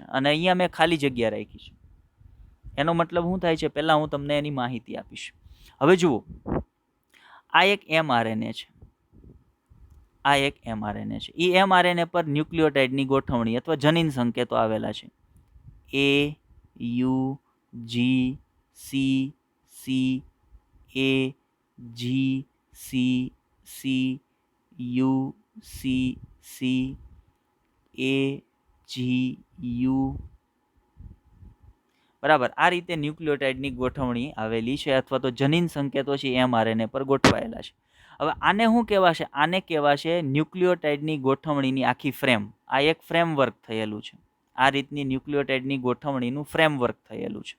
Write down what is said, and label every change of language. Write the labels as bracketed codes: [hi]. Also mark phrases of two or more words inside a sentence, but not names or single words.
[gu] અને અહીંયા મેં ખાલી જગ્યા રાખી છે. એનો મતલબ શું થાય છે? પહેલાં હું તમને એની માહિતી આપીશ. હવે જુઓ, આ એક mRNA છે. એ mRNA પર ન્યુક્લિયોટાઇડની ગોઠવણી અથવા જનીન સંકેતો આવેલા છે. A, U, G, C, C, A, G, C, C, U, C, C, A, G, U. બરાબર, આ રીતે ન્યુક્લિયોટાઇડની ગોઠવણી આવેલી છે અથવા તો જનીન સંકેતો છે mRNA પર ગોઠવાયેલા છે. હવે આને શું કહેવાશે? આને કહેવાશે ન્યુક્લિયોટાઇડની ગોઠવણીની આખી ફ્રેમ. આ એક ફ્રેમવર્ક થયેલું છે. આ રીતની ન્યુક્લિયોટાઇડની ગોઠવણીનું ફ્રેમવર્ક થયેલું છે.